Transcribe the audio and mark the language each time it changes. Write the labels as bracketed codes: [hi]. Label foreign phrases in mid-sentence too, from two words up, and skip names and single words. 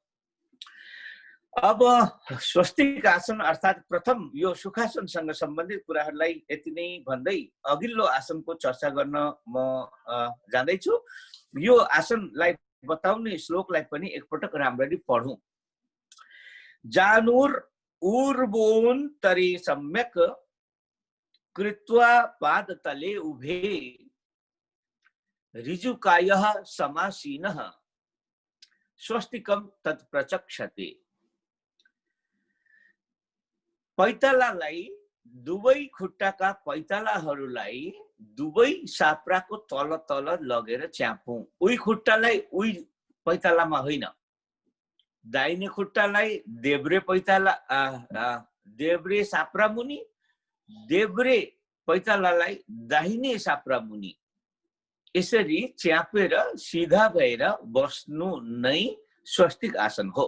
[ne] अब स्वस्तिक आसन अर्थात् प्रथम यो सुखासनसँग सम्बन्धित कुराहरूलाई यति नै भन्दै अघिल्लो आसनको चर्चा गर्न म जाँदैछु। यो आसनलाई बताउने श्लोकलाई पनि एकपटक राम्ररी पढौँ। [sa] जानुर ऊर्वोन तरे सम्यक कृत्वा पादतले उभे ऋजुकायः समासीनः स्वस्तिकम तत्प्रचक्षते। [ne] पैतालालाई दुवै खुट्टाका पैतालाहरूलाई दुवै साप्राको तल तल लगेर च्यापौं। उही खुट्टालाई उही पैतालामा होइन, दाहिने खुट्टालाई देब्रे पैताला देब्रे साप्रा मुनि, देब्रे पैतालालाई दाहिने साप्रा मुनि यसरी च्यापेर सिधा भएर बस्नु नै स्वस्तिक आसन हो।